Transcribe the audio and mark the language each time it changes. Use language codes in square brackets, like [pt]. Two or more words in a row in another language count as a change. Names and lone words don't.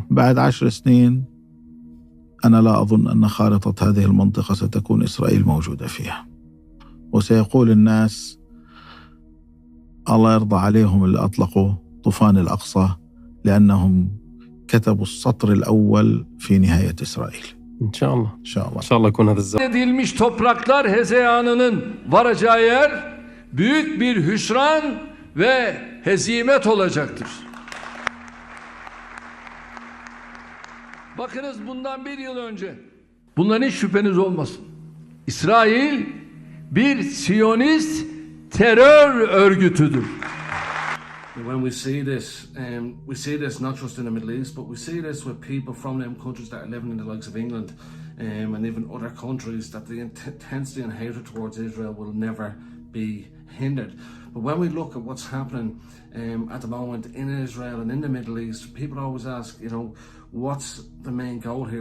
[ar] بعد 10 سنين أنا لا أظن أن خارطة هذه المنطقة ستكون إسرائيل موجودة فيها، وسيقول الناس الله يرضى عليهم اللي أطلقوا طوفان الأقصى لأنهم كتبوا السطر الأول في نهاية إسرائيل. [tr] İnşallah. İnşallah. İnşallah [ar] يكون هذا الزمن. [tr] Edilmiş topraklar hezeyanının varacağı yer büyük bir hüsran ve hezimet olacaktır. Bakınız, bundan 1 yıl önce, bundan hiç şüpheniz olmasın, İsrail bir Siyonist terör örgütüdür. [en] When we see this not just in the Middle East, but we see this with people from them countries that are living in the likes of England and even other countries, that the intensity and hatred towards Israel will never be hindered. But when we look at what's happening at the moment in Israel and in the Middle East, people always ask, you know, what's the main goal here?